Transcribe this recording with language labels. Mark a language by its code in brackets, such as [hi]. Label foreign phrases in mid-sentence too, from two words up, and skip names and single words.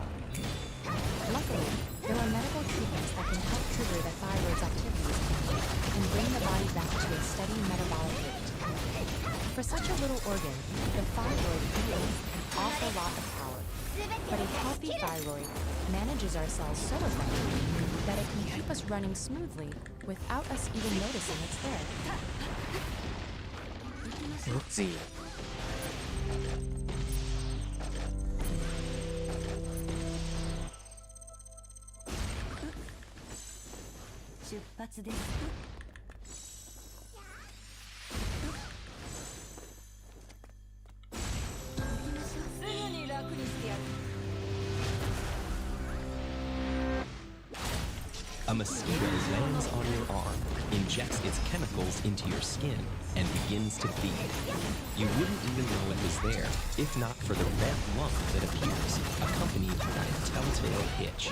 [en] Luckily, there are medical treatments that can help trigger the thyroid's activities and bring the body back to a steady metabolic rate. For such a little organ, the thyroid wields an awful lot of power. But a healthy thyroid manages our cells so effectively that it can keep us running smoothly without us even noticing it's there. [vi] Ước gì? [ja] 出発です。すぐに楽にしてやる。 [en] A mosquito lands on your arm, injects its chemicals into your skin, and begins to feed. You wouldn't even know it was there if not for the red lump that appears, accompanied by a telltale itch.